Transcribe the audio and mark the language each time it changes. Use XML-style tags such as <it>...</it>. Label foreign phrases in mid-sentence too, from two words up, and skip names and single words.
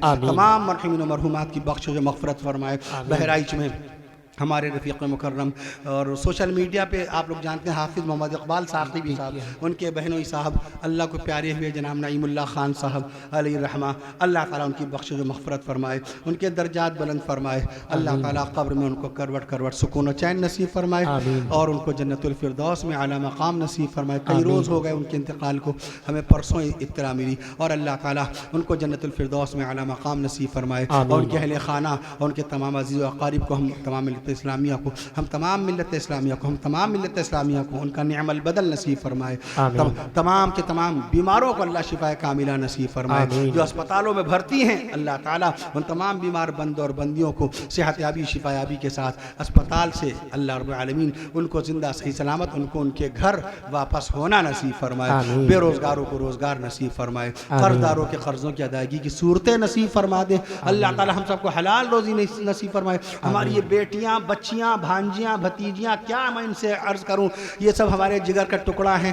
<ur>تمام مرحومین مرحومات کی بخشش و مغفرت فرمائے۔ بہرائچ میں ہمارے رفیق مکرم اور</ur> <en>social media</en> <ur>پہ آپ لوگ جانتے ہیں حافظ محمد اقبال ثاقبی صاحب، ان کے بہنوئی صاحب اللہ کو پیارے ہوئے جناب نعیم اللہ خان صاحب علیہ الرحمہ، اللہ تعالیٰ ان کی بخشش و مغفرت فرمائے، ان کے درجات بلند فرمائے، اللہ تعالیٰ قبر میں ان کو کروٹ کروٹ سکون و چین نصیب فرمائے اور ان کو جنت الفردوس میں اعلیٰ مقام نصیب فرمائے. کئی روز ہو گئے ان کے انتقال کو، ہمیں پرسوں اطلاع ملی اور اللہ تعالیٰ ان کو جنت الفردوس میں اعلیٰ مقام نصیب فرمائے اور ان کے اہل خانہ اور ان کے تمام عزیز و اقارب کو، ہم تمام اسلامیہ کو، ہم تمام ملت اسلامیہ کو، ہم تمام ملت اسلامیہ کو ان کا نعم البدل نصیب فرمائے. تمام کے تمام بیماروں کو اللہ شفائے کاملہ نصیب فرمائے. جو اسپتالوں میں بھرتی ہیں اللہ تعالیٰ ان تمام بیمار بند اور بندیوں کو صحت یابی شفا یابی کے ساتھ اسپتال سے اللہ رب العالمین ان کو زندہ صحیح سلامت ان کو ان کے گھر واپس ہونا نصیب فرمائے. بے روزگاروں کو روزگار نصیب فرمائے، قرضداروں کے قرضوں کی ادائیگی کی صورتیں نصیب فرما دے. اللہ تعالیٰ ہم سب کو حلال روزی نصیب فرمائے۔ ہماری یہ بیٹیاں بچیاں بھانجیاں بھتیجیاں، کیا میں ان سے عرض کروں، یہ سب ہمارے جگر کا ٹکڑا ہیں.</ur>